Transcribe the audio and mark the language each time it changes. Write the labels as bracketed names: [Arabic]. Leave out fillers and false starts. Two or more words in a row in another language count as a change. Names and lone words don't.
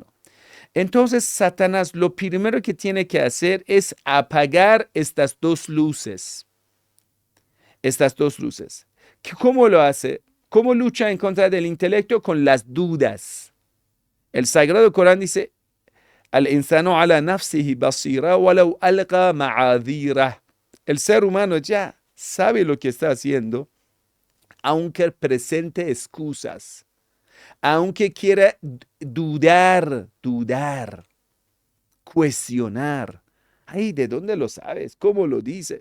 [Spanish] Entonces, Satanás lo primero que tiene que hacer es apagar estas dos luces. Estas dos luces. ¿Cómo lo hace? ¿Cómo lucha en contra del intelecto? Con las dudas. El Sagrado Corán dice, [Arabic] al-insanu ala nafsihi basira walau alqa ma'adhira. [Spanish] El ser humano ya sabe lo que está haciendo, aunque presente excusas, aunque quiera dudar, cuestionar. Ay, ¿de dónde lo sabes? ¿Cómo lo dice?